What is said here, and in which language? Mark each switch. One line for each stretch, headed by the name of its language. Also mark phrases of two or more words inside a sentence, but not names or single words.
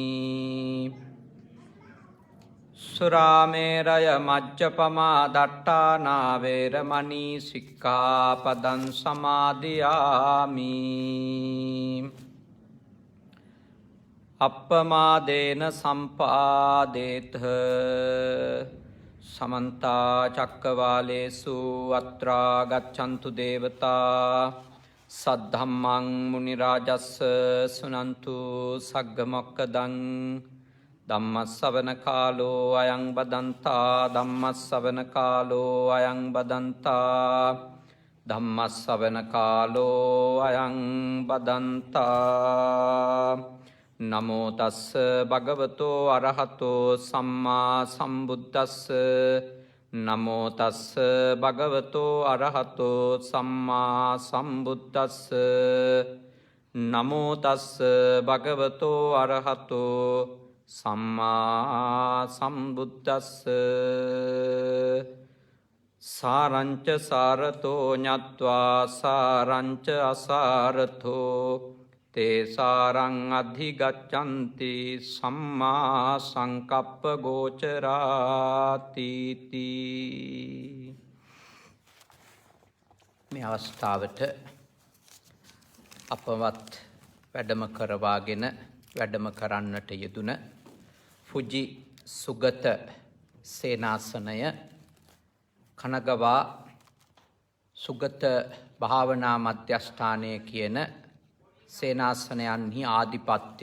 Pali: සුරාමේරය මජ්ජපමා දට්ඨානා වේරමණී සික්ඛාපදං සමාදියාමි අප්පමාදේන සම්පාදේත समन्ता चक्कवालेषु अत्रा गच्छन्तु देवता सद्धम्मं मुनिराजस्स सुनन्तु सग्गमोक्कदं धम्मस्सवන කාලෝ අයං බදන්තා ධම්මස්සවන කාලෝ අයං බදන්තා ධම්මස්සවන කාලෝ අයං බදන්තා නමෝ තස්ස භගවතෝ අරහතෝ සම්මා සම්බුද්දස්ස නමෝ තස්ස භගවතෝ අරහතෝ සම්මා සම්බුද්දස්ස නමෝ තස්ස භගවතෝ අරහතෝ සම්මා සම්බුද්දස්ස සාරංච සාරතෝ ඤත්වා සාරංච අසාරතෝ තේසාරං අධිගච්ඡन्ति සම්මා සංකප්ප ගෝචරාති
Sinhala: මේ අවස්ථාවට අපවත් වැඩම කරවාගෙන වැඩම කරන්නට යෙදුන ෆුජි සුගත සේනාසනය කනගවා සුගත භාවනා මධ්‍යස්ථානය කියන සේනාසනයන්හි ආධිපත්‍ය